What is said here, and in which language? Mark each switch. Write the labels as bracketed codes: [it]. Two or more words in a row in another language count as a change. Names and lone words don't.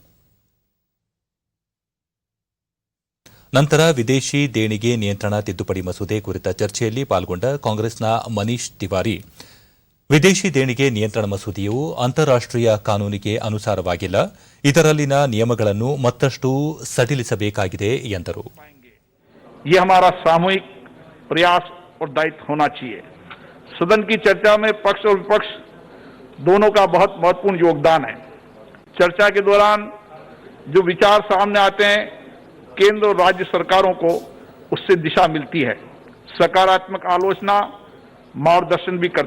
[kn] ನಂತರ ವಿದೇಶಿ ದೇಣಿಗೆ ನಿಯಂತ್ರಣ ತಿದ್ದುಪಡಿ ಮಸೂದೆ ಕುರಿತ ಚರ್ಚೆಯಲ್ಲಿ ಪಾಲ್ಗೊಂಡ ಕಾಂಗ್ರೆಸ್ನ ಮನೀಶ್ ತಿವಾರಿ, ವಿದೇಶಿ ದೇಣಿಗೆ ನಿಯಂತ್ರಣ ಮಸೂದೆಯು ಅಂತಾರಾಷ್ಟ್ರೀಯ ಕಾನೂನಿಗೆ ಅನುಸಾರವಾಗಿಲ್ಲ, ಇದರಲ್ಲಿನ ನಿಯಮಗಳನ್ನು ಮತ್ತಷ್ಟು ಸಡಿಲಿಸಬೇಕಾಗಿದೆ ಎಂದರು. [hi] ये हमारा सामूहिक प्रयास और दायित्व होना चाहिए. सदन की चर्चा में पक्ष और विपक्ष दोनों का बहुत महत्वपूर्ण योगदान है. चर्चा के दौरान जो विचार सामने आते हैं, केंद्र और राज्य सरकारों को उससे दिशा मिलती है, सकारात्मक आलोचना, मार्गदर्शन भी करती है.